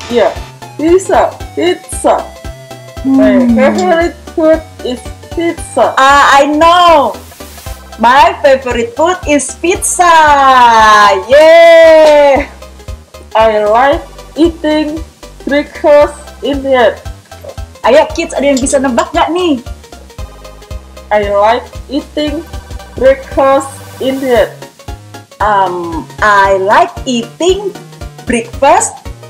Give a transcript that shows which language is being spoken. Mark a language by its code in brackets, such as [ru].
[en] Yeah, pizza. Pizza. My favorite food is pizza. I know. My favorite food is pizza. Yay! I like eating breakfast in bed. [id] Ayo kids, ada yang bisa nebak nggak nih? [en] I like eating breakfast in bed. I like eating breakfast